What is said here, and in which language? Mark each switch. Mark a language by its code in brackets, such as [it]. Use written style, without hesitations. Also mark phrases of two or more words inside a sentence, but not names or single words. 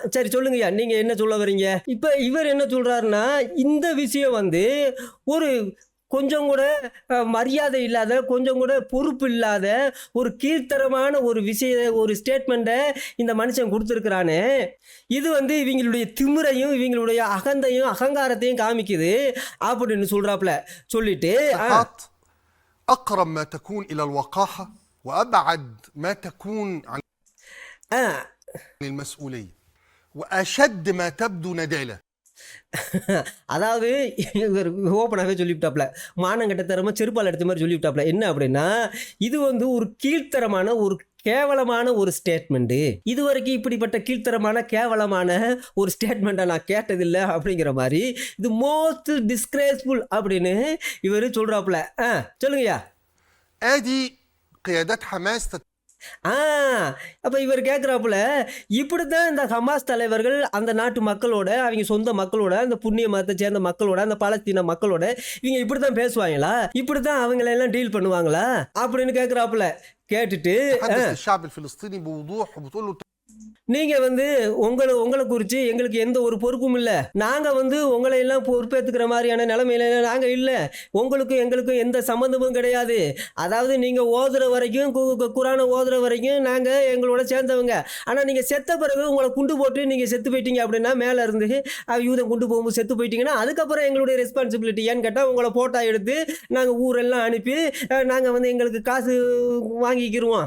[ta] சரி சொல்லுங்கய்யா, நீங்க என்ன சொல்ல வரீங்க? இப்ப இவர் என்ன சொல்றாருன்னா இந்த விஷயம் ஒரு கொஞ்சம் கூட மரியாதை இல்லாத, கொஞ்சம் கூட பொறுப்பு இல்லாத ஒரு கீழ்த்தரமான ஒரு ஸ்டேட்மெண்ட்டை இந்த மனுஷன் கொடுத்துருக்கிறானே, இது இவங்களுடைய திமிரையும் இவங்களுடைய அகந்தையும் அகங்காரத்தையும் காமிக்குது அப்படின்னு சொல்றாப்ல. சொல்லிட்டு [ar] أقرب ما تكون إلى الوقاحة وأبعد ما تكون عن المسؤولية وأشد ما تبدو ندالة. [ta] அதாவது இவர் ஓப்பனாகவே சொல்லிவிட்டாப்ல, மானங்கட்ட தரமா செருப்பால் எடுத்த மாதிரி சொல்லிவிட்டாப்ல. என்ன அப்படின்னா இது ஒரு கீழ்த்தரமான ஒரு கேவலமான ஒரு ஸ்டேட்மெண்ட்டு. இது வரைக்கும் இப்படிப்பட்ட கீழ்த்தரமான கேவலமான ஒரு ஸ்டேட்மெண்ட்டை நான் கேட்டதில்லை அப்படிங்கிற மாதிரி இது [en] most disgraceful [ta] அப்படின்னு இவர் சொல்றாப்ல. சொல்லுங்கய்யா. [ar] آدي قيادات حماس. [ta] அப்ப இவர் கேட்கிறாப்புல, இப்படித்தான் இந்த ஹமாஸ் தலைவர்கள் அந்த நாட்டு மக்களோட, அவங்க சொந்த மக்களோட, அந்த புண்ணிய மதத்தை சேர்ந்த மக்களோட, அந்த பாலஸ்தீன மக்களோட இவங்க இப்படித்தான் பேசுவாங்களா, இப்படித்தான் அவங்களை எல்லாம் டீல் பண்ணுவாங்களா அப்படின்னு கேட்கிறாப்புல. கேட்டுட்டு [ar] الشعب الفلسطيني بوضوح وبتقول له [ta] நீங்கள் வந்து உங்களை குறித்து எங்களுக்கு எந்த ஒரு பொறுப்பும் இல்லை. நாங்கள் வந்து உங்களை எல்லாம் பொறுப்பேற்றுக்கிற மாதிரியான நிலைமையில நாங்கள் இல்லை. உங்களுக்கும் எங்களுக்கும் எந்த சம்மந்தமும் கிடையாது. அதாவது நீங்கள் ஓதுற வரைக்கும் குரானை ஓதுற வரைக்கும் நாங்கள் எங்களோட சேர்ந்தவங்க. ஆனால் நீங்கள் செத்த பிறகு உங்களை குண்டு போட்டு நீங்கள் செத்து போயிட்டீங்க அப்படின்னா, மேலே இருந்து யூதன் குண்டு போகும்போது செத்து போயிட்டீங்கன்னா, அதுக்கப்புறம் எங்களுடைய ரெஸ்பான்சிபிலிட்டி ஏன்னு கேட்டால், உங்களை ஃபோட்டோ எடுத்து நாங்கள் ஊரெல்லாம் அனுப்பி நாங்கள் வந்து எங்களுக்கு காசு வாங்கிக்கிடுவோம்.